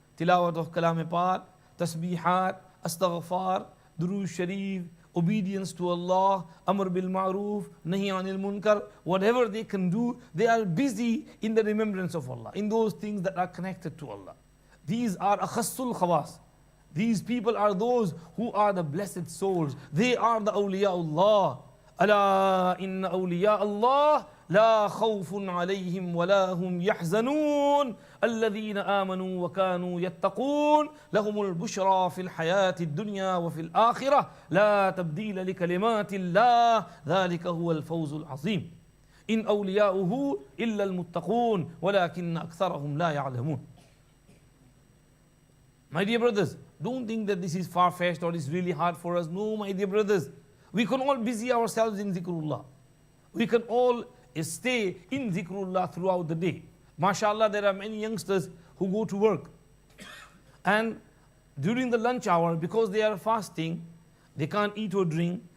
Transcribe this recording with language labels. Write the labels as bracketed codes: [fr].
[en] Tilawat of Kalam-e-Pak, tasbihat, astaghfar, durood sharif, obedience to Allah, amr bil ma'roof, nahi anil munkar, whatever they can do, they are busy in the remembrance of Allah, in those things that are connected to Allah. These are akhassul khawas. These people are those who are the blessed souls. They are the awliyaullah. [ar] Ala inna awliya Allah لا خوف عليهم ولا هم يحزنون الذين آمنوا وكانوا يتقون لهم البشرى في الحياة الدنيا وفي الآخرة لا تبديل لكلمات الله ذلك هو الفوز العظيم إن أولياؤه إلا المتقون ولكن أكثرهم لا يعلمون. [en] My dear brothers, don't think that this is far-fetched or it's really hard for us. No, my dear brothers, we can all busy ourselves in zikrullah. We can all stay in zikrullah throughout the day. MashaAllah, there are many youngsters who go to work. And during the lunch hour, because they are fasting, they can't eat or drink.